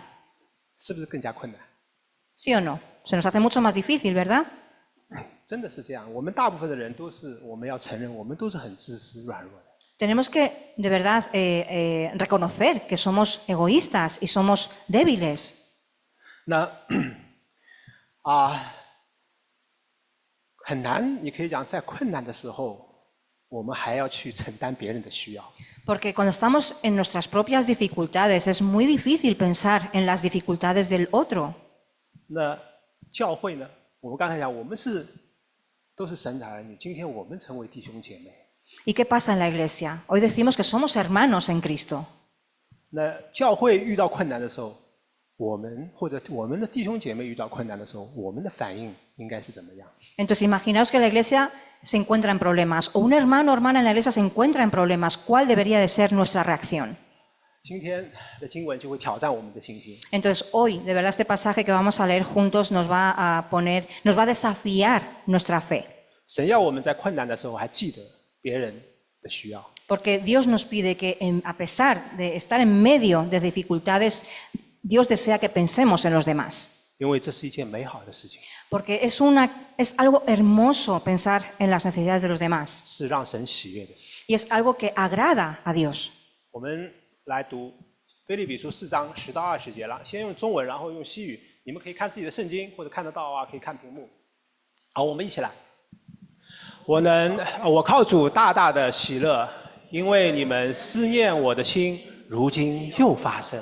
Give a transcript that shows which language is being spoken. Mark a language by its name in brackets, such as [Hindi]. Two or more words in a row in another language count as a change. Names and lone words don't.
[Chinese] 是不是更加困难？ [Spanish] ¿Sí o no? Se nos hace mucho más difícil, ¿verdad? [Chinese] 真的是这样。我们大部分的人都是，我们要承认，我们都是很自私、软弱的。 Tenemos que, de verdad, reconocer que somos egoístas y somos débiles. 那很难，你可以讲，在困难的时候，我们还要去承担别人的需要。 Porque cuando estamos en nuestras propias dificultades es muy difícil pensar en las dificultades del otro. 那教会呢？我们刚才讲，我们都是神的儿女，今天我们成为弟兄姐妹。 [Spanish] ¿Y qué pasa en la iglesia? Hoy decimos que somos hermanos en Cristo. [Chinese] 那教会遇到困难的时候，我们或者我们的弟兄姐妹遇到困难的时候，我们的反应应该是怎么样？ [Spanish] Entonces imaginaos que la iglesia se encuentra en problemas o un hermano o hermana en la iglesia se encuentra en problemas. ¿Cuál debería de ser nuestra reacción? [Chinese] 今天的经文就会挑战我们的信心。 [Spanish] Entonces hoy, de verdad, este pasaje que vamos a leer juntos nos va a desafiar nuestra fe. [Chinese] 神要我们在困难的时候还记得别人的需要。 [Spanish] Porque Dios nos pide que a pesar de estar en medio de dificultades, Dios desea que pensemos en los demás. [Chinese] 因为这是一件美好的事情， [Spanish] Porque es algo hermoso pensar en las necesidades de los demás. [Chinese] 是让神喜悦的事。 [Spanish] Y es algo que agrada a Dios. [Chinese] 我们来读腓立比书4章10到20节了，先用中文，然后用西语。你们可以看自己的圣经，或者看得到啊，可以看屏幕。好，我们一起来。我靠主大大的喜乐，因为你们思念我的心，如今又发生。